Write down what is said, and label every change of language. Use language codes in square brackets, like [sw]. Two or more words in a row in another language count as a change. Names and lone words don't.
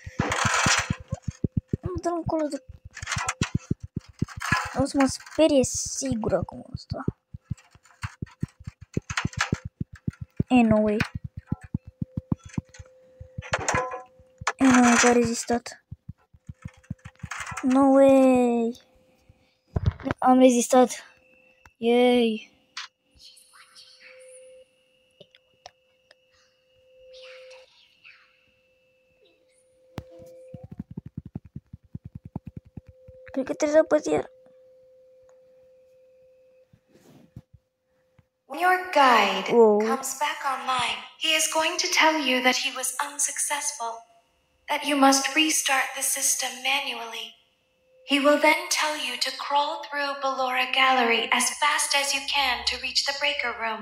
[ro] Nu dă încolo de... O să mă sperie sigur acum asta. [en] No way. No way [ro] că a rezistat. [en] No way. [ro] Am rezistat. Yay. Cred că trebuie să apăs el. [en] When your guide comes back online, he is going to tell you that he was unsuccessful, that you must restart the system manually. He will then tell you to crawl through Ballora Gallery as fast as you can to reach the breaker room.